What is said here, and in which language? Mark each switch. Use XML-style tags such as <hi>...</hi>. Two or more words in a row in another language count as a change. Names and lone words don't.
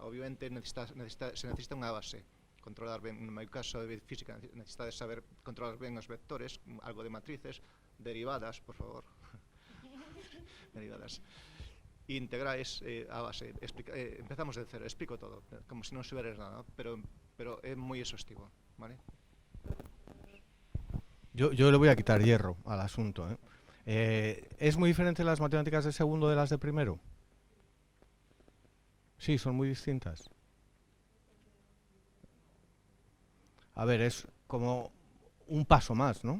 <gl>Obviamente se necesita unha base, controlar ben, no meu caso de física necesita de saber controlar ben os vectores, algo de matrices, derivadas, por favor, derivadas, integrais, a base, empezamos de cero, explico todo, como si non hubieras nada, pero é moi exhaustivo, ¿vale?</gl> <es>Yo le voy a quitar hierro al asunto, ¿eh? ¿Es muy diferente las matemáticas de segundo de las de primero? Sí, son muy distintas. A ver, es como un paso más, ¿no?</es>